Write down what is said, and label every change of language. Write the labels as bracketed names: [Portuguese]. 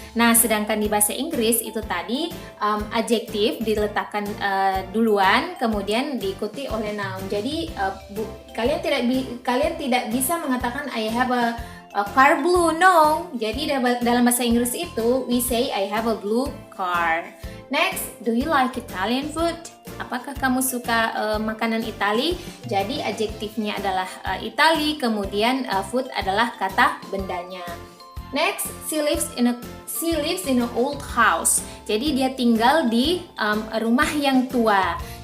[Indonesian] Nah, sedangkan di bahasa Inggris itu tadi adjektif diletakkan duluan, kemudian diikuti oleh noun. Jadi kalian tidak bisa mengatakan [English] I have a car blue, [Indonesian] no. Jadi dalam bahasa Inggris itu [English] we say I have a blue car. Next, do you like Italian food? [Indonesian] Apakah kamu suka makanan Itali? Jadi adjektifnya adalah Itali, kemudian food adalah kata bendanya. [English] Next, she lives in an old house. [Indonesian] Jadi dia tinggal di rumah yang tua.